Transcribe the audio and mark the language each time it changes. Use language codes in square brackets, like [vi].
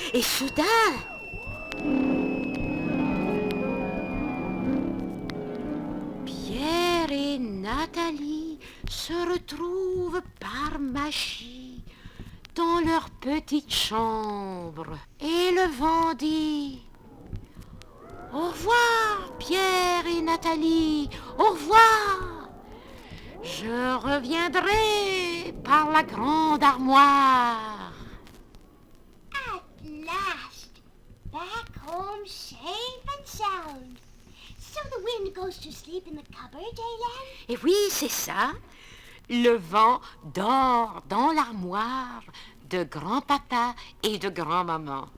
[fr] Et soudain, Pierre et Nathalie se retrouvent par magie dans leur petite chambre. Et le vent dit « Au revoir, Pierre et Nathalie, au revoir !» Je reviendrai par la grande armoire. [en] At last, back home safe and sound. So the wind goes to sleep in the cupboard, Hélène? [fr] Et oui, c'est ça. Le vent dort dans l'armoire de grand-papa et de grand-maman.